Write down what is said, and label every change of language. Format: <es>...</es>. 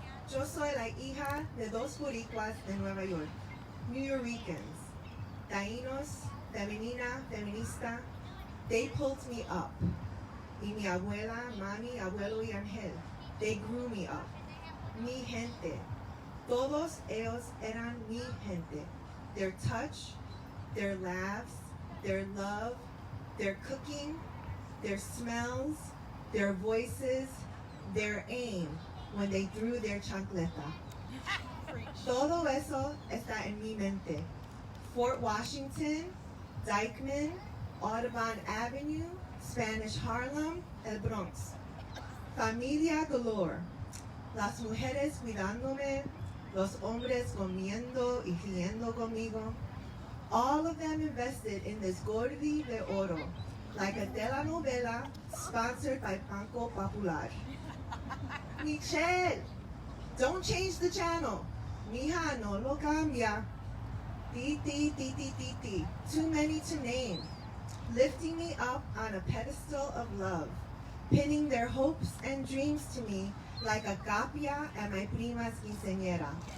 <es>Yo soy la hija de dos boricuas de Nueva York, New Ricans, taínos, femenina, feminista.</es> <en>They pulled me up.</en> <es>Y mi abuela, mami, abuelo y Ángel,</es> <en>they grew me up.</en> <es>Mi gente. Todos ellos eran mi gente.</es> <en>Their touch, their laughs, their love, their cooking, their smells, their voices, their aim when they threw their chancleta.</en> <es>Todo eso está en mi mente. Fort Washington, Dykeman, Audubon Avenue, Spanish Harlem, El Bronx. Familia galore. Las mujeres cuidándome, los hombres comiendo y riendo conmigo.</es> <en>All of them invested in this</en> <es>gordi de oro,</es> <en>like a telenovela sponsored by Banco Popular. Michelle, don't change the channel.</en> <es>Mija, no lo cambia.</es> <en>Titi, too many to name. Lifting me up on a pedestal of love, pinning their hopes and dreams to me like a capia at my prima's quinceañera.</en>